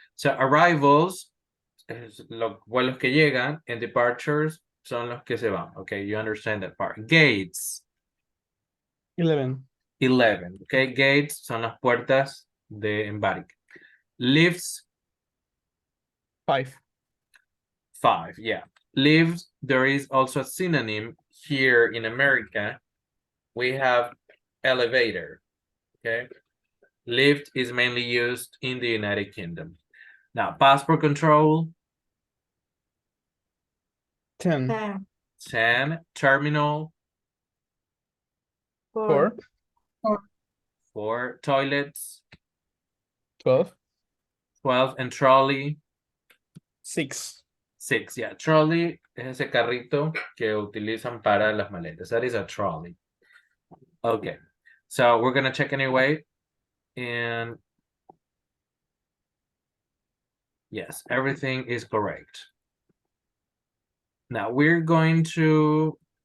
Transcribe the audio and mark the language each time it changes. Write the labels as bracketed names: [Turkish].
[Spanish] So arrivals es los vuelos que llegan, and departures son los que se van. [English] Okay, you understand that part. Gates. 11. [Spanish] 11. Okay, gates son las puertas de embarque. Lifts. [English] 5. 5. Yeah. Lifts, there is also a synonym here in America. We have elevator. Okay. Lift is mainly used in the United Kingdom. Now, passport control. 10. 10. 10. Terminal. 4. 4. Toilets. 12. 12. And trolley. 6. 6. [Spanish] Yeah, trolley es ese carrito que utilizan para las maletas. [English] That is a trolley. Okay, so we're gonna check anyway. And yes, everything is correct. Now we're going to.